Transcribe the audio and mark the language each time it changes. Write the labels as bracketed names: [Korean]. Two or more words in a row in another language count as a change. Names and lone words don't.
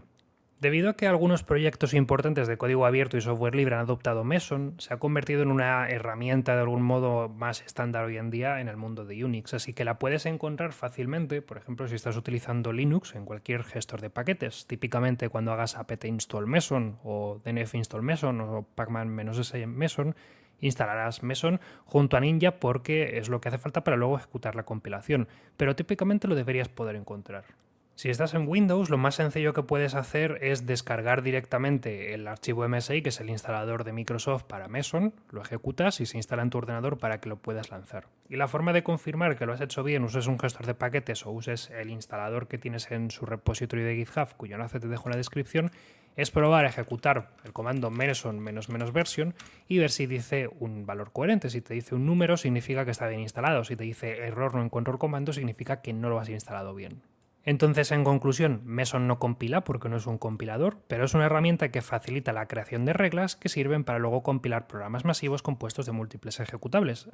[Spanish] Debido a que algunos proyectos importantes de código abierto y software libre han adoptado Meson, se ha convertido en una herramienta de algún modo más estándar hoy en día en el mundo de Unix, así que la puedes encontrar fácilmente, por ejemplo, si estás utilizando Linux en cualquier gestor de paquetes. Típicamente cuando hagas apt install Meson o dnf install Meson o pacman-s Meson, instalarás Meson junto a Ninja porque es lo que hace falta para luego ejecutar la compilación, pero típicamente lo deberías poder encontrar. Si estás en Windows, lo más sencillo que puedes hacer es descargar directamente el archivo MSI, que es el instalador de Microsoft para Meson, lo ejecutas y se instala en tu ordenador para que lo puedas lanzar. Y la forma de confirmar que lo has hecho bien, uses un gestor de paquetes o uses el instalador que tienes en su repositorio de GitHub, cuyo enlace te dejo en la descripción, es probar a ejecutar el comando meson --version y ver si dice un valor coherente. Si te dice un número, significa que está bien instalado. Si te dice error no encuentro el comando, significa que no lo has instalado bien. Entonces, en conclusión, Meson no compila porque no es un compilador, pero es una herramienta que facilita la creación de reglas que sirven para luego compilar programas masivos compuestos de múltiples ejecutables.